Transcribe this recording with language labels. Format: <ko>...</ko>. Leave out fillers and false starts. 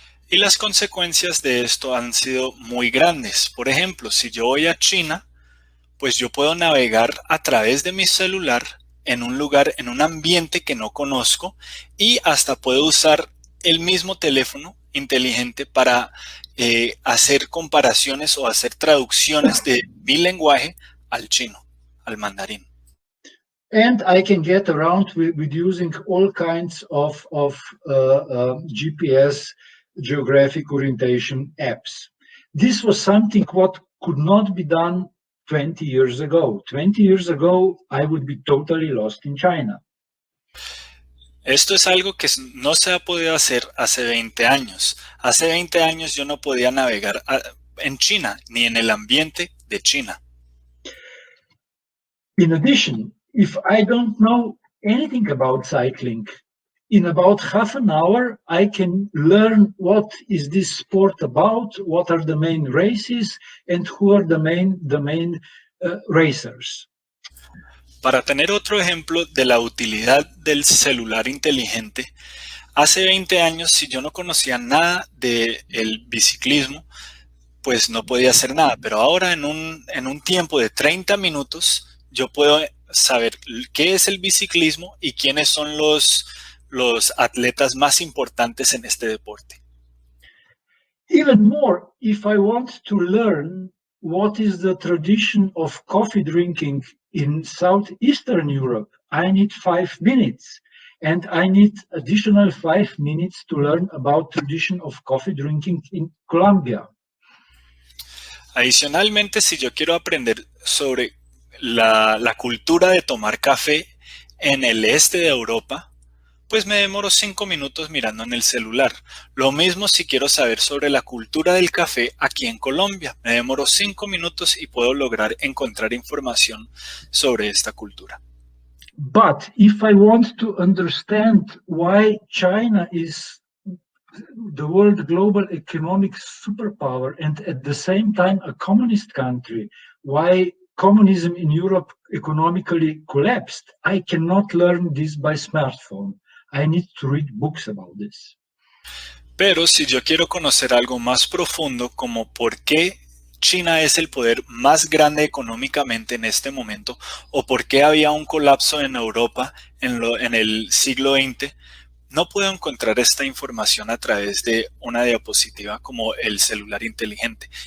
<es>Y las consecuencias de esto han sido muy grandes. Por ejemplo, si yo voy a China, pues yo puedo navegar a través de mi celular en un lugar, en un ambiente que no conozco y hasta puedo usar el mismo teléfono inteligente para hacer comparaciones o hacer traducciones de mi lenguaje al chino, al mandarín.</es> <en>And I can get around with using all kinds of GPS geographic orientation apps. This was something what could not be done 20 years ago. 20 years ago, I would be totally lost in China.</en> <es>Esto es algo que no se ha podido hacer hace 20 años. Hace 20 años yo no podía navegar en China, ni en el ambiente de China.</es> <en>In addition, if I don't know anything about cycling, in about half an hour, I can learn what is this sport about, what are the main races, and who are the main racers.</en> <es>Para tener otro ejemplo de la utilidad del celular inteligente, hace 20 años, si yo no conocía nada del biciclismo, pues no podía hacer nada. Pero ahora en un tiempo de 30 minutos, yo puedo saber qué es el biciclismo y quiénes son los los atletas más importantes en este deporte.</es> <en>Even more, if I want to learn what is the tradition of coffee drinking in Southeastern Europe, I need 5 minutes. And I need additional 5 minutes to learn about tradition of coffee drinking in Colombia.</en> <es>Adicionalmente, si yo quiero aprender sobre la cultura de tomar café en el este de Europa, pues me demoro 5 minutos mirando en el celular. Lo mismo si quiero saber sobre la cultura del café aquí en Colombia. Me demoro 5 minutos y puedo lograr encontrar información sobre esta cultura.</es> <en>But if I want to understand why China is the world global economic superpower and at the same time a communist country, why communism in Europe economically collapsed, I cannot learn this by smartphone. I need to read books about this.</en> <es>Pero si yo quiero conocer algo más profundo como por qué China es el poder más grande económicamente en este momento o por qué había un colapso en Europa en el siglo XX, no puedo encontrar esta información a través de una diapositiva como el celular inteligente.</es>